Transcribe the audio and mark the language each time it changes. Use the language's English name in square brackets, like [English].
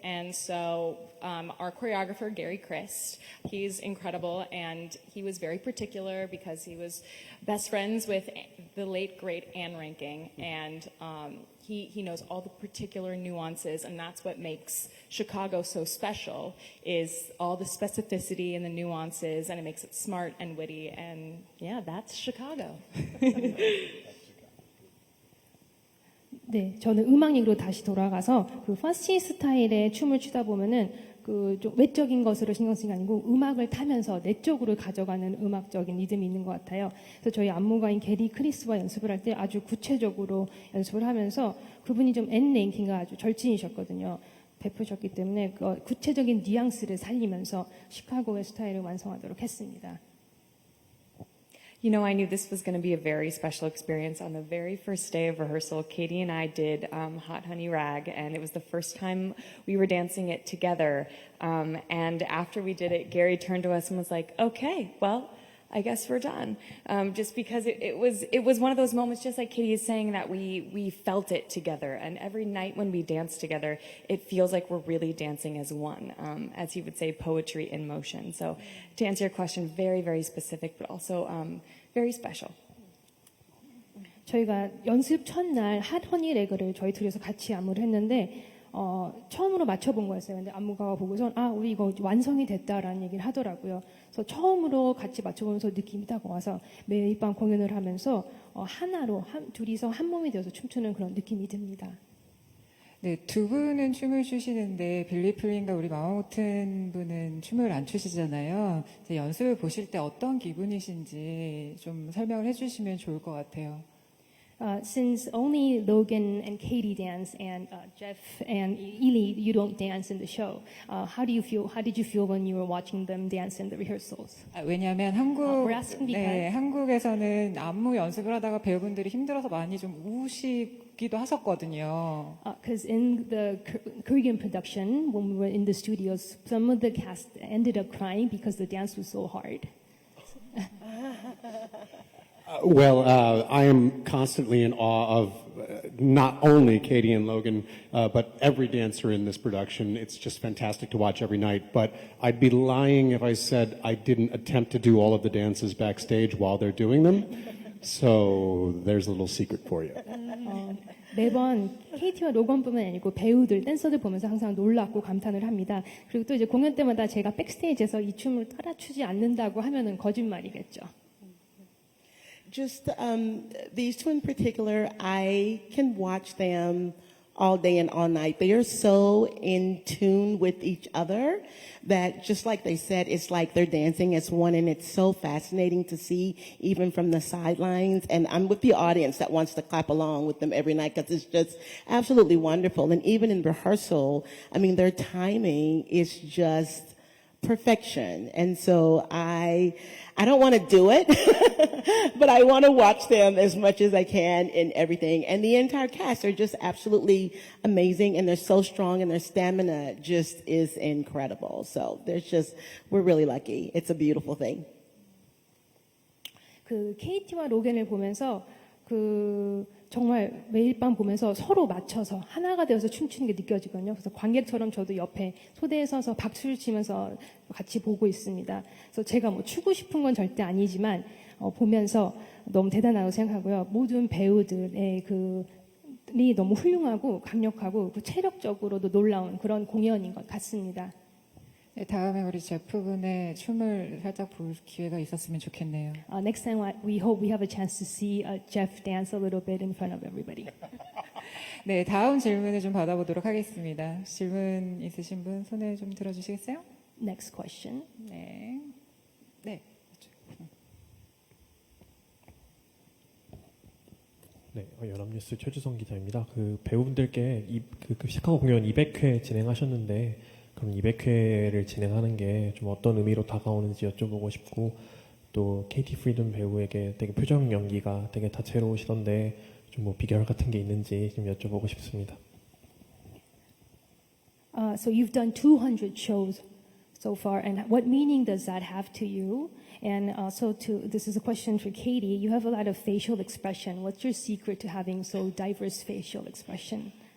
[English] And so our choreographer, Gary Christ, he's incredible, and he was very particular because he was best friends with the late, great Anne Ranking, and he knows all the particular nuances, and that's what makes Chicago so special, is all the specificity and the nuances, and it makes it smart and witty, and yeah, that's Chicago. [Korean] 네, 저는 음악 얘기로 다시 돌아가서 그 파시 스타일의 춤을 추다 보면은 그 좀 외적인 것으로 신경 쓰는 게 아니고 음악을 타면서 내적으로 가져가는 음악적인 리듬이 있는 것 같아요. 그래서 저희 안무가인 게리 크리스와 연습을 할 때 아주 구체적으로 연습을 하면서 그분이 좀 앤 랭킹가 아주 절친이셨거든요. 베푸셨기 때문에 그 구체적인 뉘앙스를 살리면서 시카고의 스타일을 완성하도록 했습니다. [English] You know, I knew this was going to be a very special experience. On the very first day of rehearsal, Katie and I did Hot Honey Rag, and it was the first time we were dancing it together. And after we did it, Gary turned to us and was like, okay, well, I guess we're done. Just because it was one of those moments, just like Katie is saying, that we felt it together. And every night when we dance together, it feels like we're really dancing as one. As he would say, poetry in motion. So to answer your question, very, very specific, but also very special. [Korean] 저희가 연습 첫날 핫 허니 레그를 저희 둘이서 같이 안무를 했는데 처음으로 맞춰본 거였어요. 근데 안무가가 보고서 우리 이거 완성이 됐다라는 얘기를 하더라고요. 그래서 처음으로 같이 맞춰보면서 느낌이 딱 와서 매일 밤 공연을 하면서 하나로 둘이서 한 몸이 되어서 춤추는 그런 느낌이 듭니다. 네, 두 분은 춤을 추시는데 빌리 플린과 우리 마마모튼 분은 춤을 안 추시잖아요. 연습을 보실 때 어떤 기분이신지 좀 설명을 해주시면 좋을 것 같아요. [English] Since only Logan and Katie dance and Jeff and Ely, you don't dance in the show. How do you feel? How did you feel when you were watching them dance in the rehearsals? [Korean] 왜냐하면 [English] we're asking because- [Korean] 한국에서는 안무 연습을 하다가 배우분들이 힘들어서 많이 좀 우시기도 하셨거든요. [English] Because in the Korean production, when we were in the studios, some of the cast ended up crying because the dance was so hard. I am constantly in awe of not only Katie and Logan, but every dancer in this production. It's just fantastic to watch every night. But I'd be lying if I said I didn't attempt to do all of the dances backstage while they're doing them. So there's a little secret for you. [Korean] 매번 KT와 로건뿐만 아니고 배우들, 댄서들 보면서 항상 놀랍고 감탄을 합니다. 그리고 또 이제 공연 때마다 제가 백스테이지에서 이 춤을 따라 추지 않는다고 하면은 거짓말이겠죠. [English] Just these two in particular, I can watch them all day and all night. They are so in tune with each other that just like they said, it's like they're dancing as one, and it's so fascinating to see even from the sidelines. And I'm with the audience that wants to clap along with them every night because it's just absolutely wonderful. And even in rehearsal, I mean, their timing is just perfection. And so I don't want to do it, but I want to watch them as much as I can in everything. And the entire cast are just absolutely amazing, and they're so strong, and their stamina just is incredible. So we're really lucky. It's a beautiful thing. [Korean] 그 KT와 로겐을 보면서 정말 매일 밤 보면서 서로 맞춰서 하나가 되어서 춤추는 게 느껴지거든요. 그래서 관객처럼 저도 옆에 소대에 서서 박수를 치면서 같이 보고 있습니다. 그래서 제가 추고 싶은 건 절대 아니지만 보면서 너무 대단하다고 생각하고요. 모든 배우들의 이 너무 훌륭하고 강력하고 체력적으로도 놀라운 그런 공연인 것 같습니다. 네, 다음에 우리 제프분의 춤을 살짝 볼 기회가 있었으면 좋겠네요. [English] Next time we hope we have a chance to see Jeff dance a little bit in front of everybody. [Korean] 네, 다음 질문을 좀 받아보도록 하겠습니다. 질문 있으신 분 손을 좀 들어주시겠어요? [English] Next question. 네. 네. [Korean] 네, 연합뉴스 최주성 기자입니다. 그 배우분들께 그 시카고 공연 200회 진행하셨는데 그럼 200회를 진행하는 게 좀 어떤 의미로 다가오는지 여쭤보고 싶고 또 KT 프리든 배우에게 되게 표정 연기가 되게 다채로우시던데 좀 비결 같은 게 있는지 좀 여쭤보고 싶습니다. [English] So you've done 200 shows so far, and what meaning does that have to you? And also, this is a question for Katie. You have a lot of facial expression. What's your secret to having so diverse facial expression?